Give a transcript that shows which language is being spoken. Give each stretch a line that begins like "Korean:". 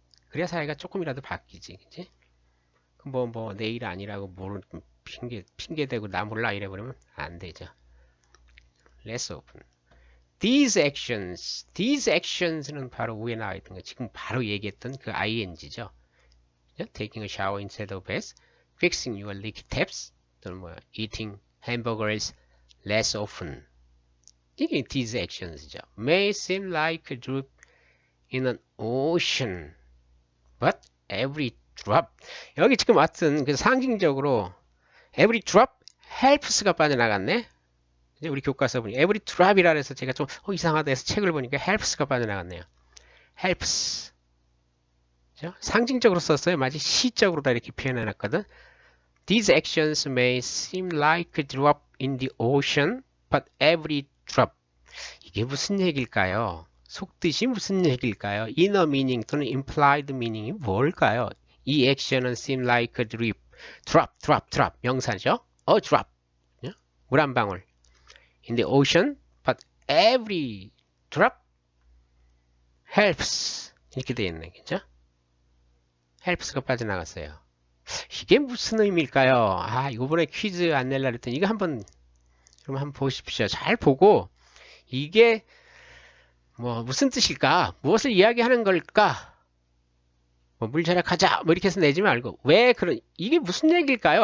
Korean: 그래야 사회가 조금이라도 바뀌지, 그지? 뭐 내일 아니라고 모르는 핑계 대고 나 몰라 이래 버리면 안 되죠.
English: less open. These actions
Korean: 는 바로 위에 나와 있던 거, 지금 바로 얘기했던 그 ing죠.
English: Taking a shower instead of bath, fixing your leaky taps,
Korean: 또는 뭐
English: eating hamburgers less often.
Korean: 이게
English: these actions
Korean: 죠.
English: May seem like a drop in an ocean, but every drop.
Korean: 여기 지금 왔던 그 상징적으로
English: every drop helps
Korean: 가 빠져나갔네. 우리 교과서 보니
English: every drop
Korean: 이라 해서 제가 좀 이상하다 해서 책을 보니까 helps가 빠져나갔네요. helps. 그죠? 상징적으로 썼어요. 마치 시적으로 다 이렇게 표현해놨거든.
English: These actions may seem like a drop in the ocean, but every drop.
Korean: 이게 무슨 얘기일까요? 속뜻이 무슨 얘기일까요?
English: inner meaning
Korean: 또는
English: implied meaning이
Korean: 뭘까요? 이
English: action은 seem like a drop.
Korean: 명사죠?
English: A drop.
Korean: 물 한 방울.
English: In the ocean, but every drop helps.
Korean: 이렇게 되어 있네, 그죠? helps가 빠져나갔어요. 이게 무슨 의미일까요? 아, 이번에 퀴즈 안 낼라 그랬더니 이거 한번 보십시오. 잘 보고 이게 뭐 무슨 뜻일까? 무엇을 이야기하는 걸까? 뭐 물 절약하자 뭐 이렇게 해서 내지 말고 왜 그런 이게 무슨 얘기일까요?